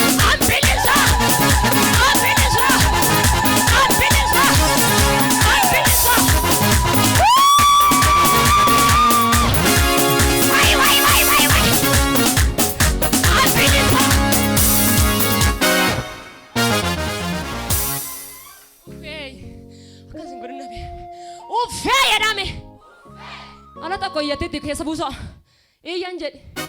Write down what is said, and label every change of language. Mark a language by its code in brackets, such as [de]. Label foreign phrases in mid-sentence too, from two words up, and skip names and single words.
[om] An bilisa! An bilisa! An bilisa! An bilisa! Wai, wai, wai, wai, wai! An bilisa! Uffee! Akkas hin godhin dhabe. Uffee jedhame! Ala tokko iyyatee itti keessa buusa. Iyyan jedhe.